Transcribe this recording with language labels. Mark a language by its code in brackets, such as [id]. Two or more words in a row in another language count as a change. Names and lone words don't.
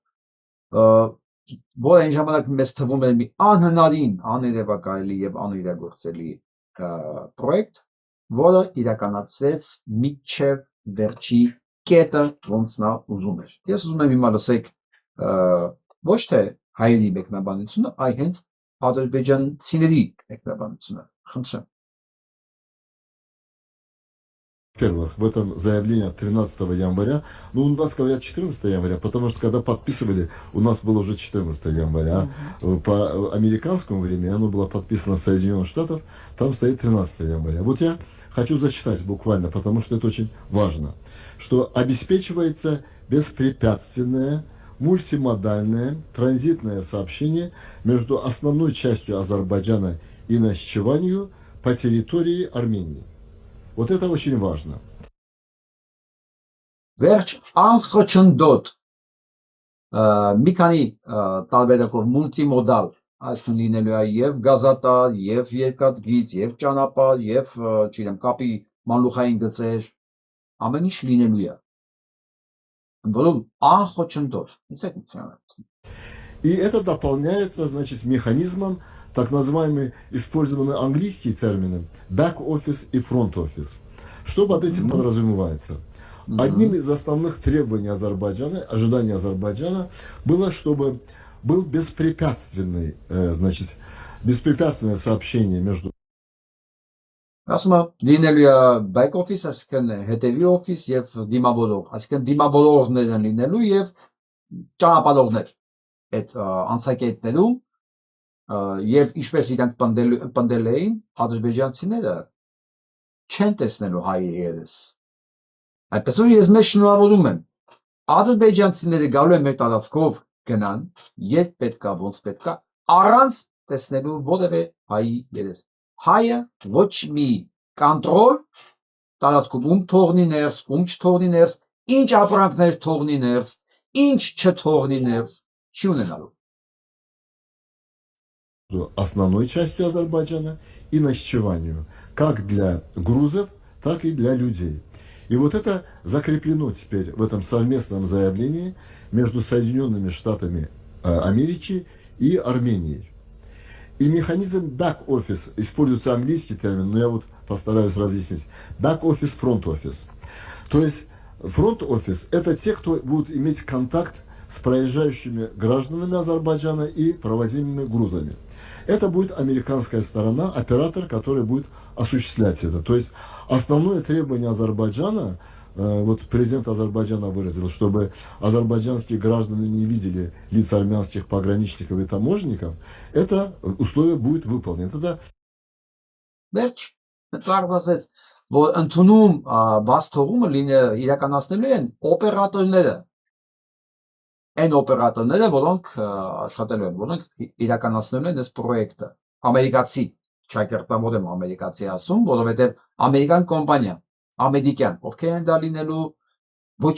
[hy] որ այն ժամանակ մեզ թվում էր մի անհնարին, աներևակայելի եւ անիրագործելի պրոյեկտ, որը իրականացրեց մինչև վերջի կետը, ոնց նա ուզում էր։ Ես ուզում եմ հիմա լսեք ոչ թե հայերի մեկնաբանությունը, այլ հենց ադրբեջանցիների մեկնաբանությունը։ Խնդրեմ։ [ru] Во-первых, в этом заявлении от 13 января, ну, у нас говорят 14 января, потому что когда подписывали, у нас было уже 14 января. По американскому времени оно было подписано в Соединенных Штатах, там стоит 13 января. Вот я хочу зачитать буквально, потому что это очень важно, что обеспечивается беспрепятственное мультимодальное транзитное сообщение между основной частью Азербайджана и Нахичеванью по территории Армении. Вот это очень важно. [hy] Վերջ անխոչնդոտ մի քանի տարբերակով մուլտիմոդալ, այսինքն լինելու է եւ գազատար, եւ երկաթգիծ, եւ ճանապարհ, եւ չգիտեմ, կապի մանլուխային գծեր, ամեն ինչ լինելու է։ Որում անխոչնդոտ, [ru] И это дополняется, значит, механизмом, так называемый, использованный английские термины, [en] back-office и front-office. [ru] Что под этим подразумевается? Одним из основных требований Азербайджана, ожиданий Азербайджана, было, чтобы был беспрепятственный, значит, беспрепятственное сообщение между... [hy] Ասում լինելու է [en] back office, [hy] այսինքն հետևի office եւ դիմավորող, այսինքն դիմավորողներ են լինելու եւ ճանապարհորդներ այդ անցակետներում եւ ինչպես իրանք պնդել էին ադրբեջանցիները չեն տեսնելու հայերի երես։ Այդպես որ ես մեզ շնորհավորում եմ ադրբեջանցիները գալու են մեր տարածքով գնան, երբ պետքա, ոնց պետքա, առանց տեսնելու որևէ հայի երես։ Հայը ոչ մի կոնտրոլ տարածքում ում թողնի ներս, ում չթողնի ներս, ինչ ապրանքներ թողնի ներս, ինչ չթողնի ներս, չի ունենալու։ [ru] Основной частью Азербайджана и Нахичеванию, как для грузов, так и для людей. И вот это закреплено теперь в этом совместном заявлении между Соединенными Штатами Америки и Арменией. [en] И механизм back-office, [ru] используется английский термин, но я вот постараюсь разъяснить. [en] Back-office, front-office. [ru] То есть front-office это те, кто будут иметь контакт с проезжающими гражданами Азербайджана и провозимыми грузами. Это будет американская сторона, оператор, который будет осуществлять это. То есть основное требование Азербайджана, вот президент Азербайджана выразил, чтобы азербайджанские граждане не видели лиц армянских пограничников и таможенников, это условие будет выполнено. Это... [hy] Վերջ, պարզվեց, որ ընդունում բաց թողումը իրականացնելու են օպերատորները, այն օպերատորները, որոնք աշխատելու են, որոնք իրականացնելու են այս պրոյեկտը, ամերիկացի, չակերտավոր եմ ամերիկացի ասում, որովհետև ամերիկան կոմպանիա, ամերիկյան, ովքեր են դա լինելու, ոչ